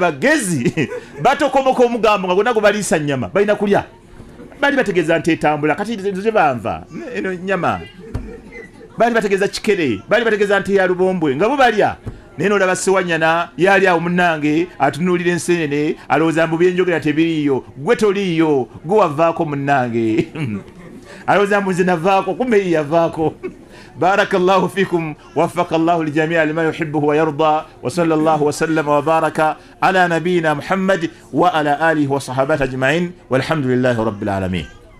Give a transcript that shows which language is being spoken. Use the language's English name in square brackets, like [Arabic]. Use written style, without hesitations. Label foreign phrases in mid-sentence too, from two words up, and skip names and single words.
[Ganda] bagezi batokomoka omugambo nga gonna gubaliisa nnyama balina kulya bali bategeeza nti etambula kati ze banva eno nnyama bali bategeeza kikere bali bategeeza nti ya lubombwe nga bo balya naye n'olaba sewanyana yali awo munnange atunuulira ensenene alowooza mbu byenjogera tebiriiyo gwe toliiyo gwe wavaako munnange alowooza mbu nze navaako kumbe yavaako. [Arabic] بارك الله فيكم وفق الله الجميع لما يحبه ويرضى وصلى الله وسلم وبارك على نبينا محمد وعلى آله وصحبه أجمعين والحمد لله رب العالمين.